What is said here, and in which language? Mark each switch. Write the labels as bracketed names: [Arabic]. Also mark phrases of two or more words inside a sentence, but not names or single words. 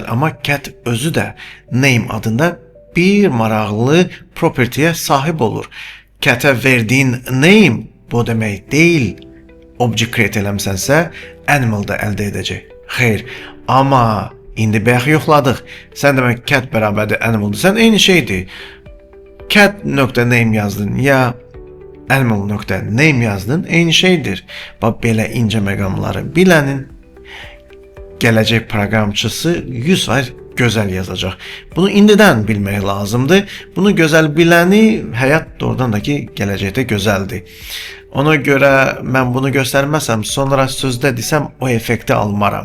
[Azerbaijani] Amma cat özü də name adında bir maraqlı property'yə sahib olur. Cat'ə verdiyin name bu demək deyil. [English] Object create [Azerbaijani] eləmsənsə animal da əldə edəcək. Xeyr, amma İndi bayaq yoxladıq. Sən demək cat bərabərdir animaldır. Sən eyni şeydir. Cat.name yazdın ya animal.name yazdın, eyni şeydir. Bax, belə incə məqamları bilənin gələcək proqramçısı 100% gözəl yazacaq. Bunu indidən bilmək lazımdır. Bunu gözəl biləni həyat doğrudan da ki, gələcəkdə gözəldir. Ona görə mən bunu göstərməsəm, sonra sözdə desəm o effekti almaram.